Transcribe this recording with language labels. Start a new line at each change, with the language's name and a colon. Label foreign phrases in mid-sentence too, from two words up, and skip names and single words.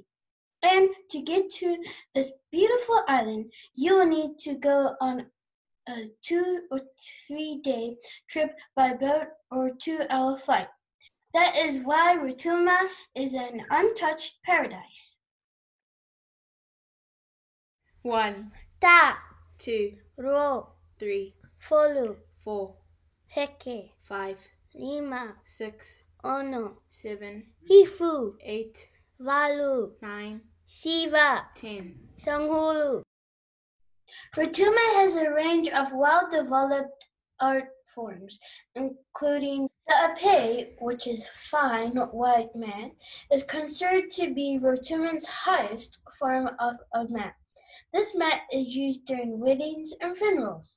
English: And to get to this beautiful island, you will need to go on a 2 or 3 day trip by boat or 2-hour flight. That is why Rotuma is an untouched paradise. 1,
Rotuman: Ta,
English: 2,
Rotuman: ro,
English: 3,
Rotuman: folu,
English: 4,
Rotuman: heke,
English: 5,
Rotuman: lima,
English: 6,
Rotuman: ono,
English: 7,
Rotuman: hifu,
English: 8,
Rotuman: valu,
English: 9,
Rotuman: siva,
English: 10.
Rotuman: sanghulu.
English: Rotuma has a range of well-developed art forms, including the ape, which is fine white man, is considered to be Rotuman's highest form of a mat. This mat is used during weddings and funerals.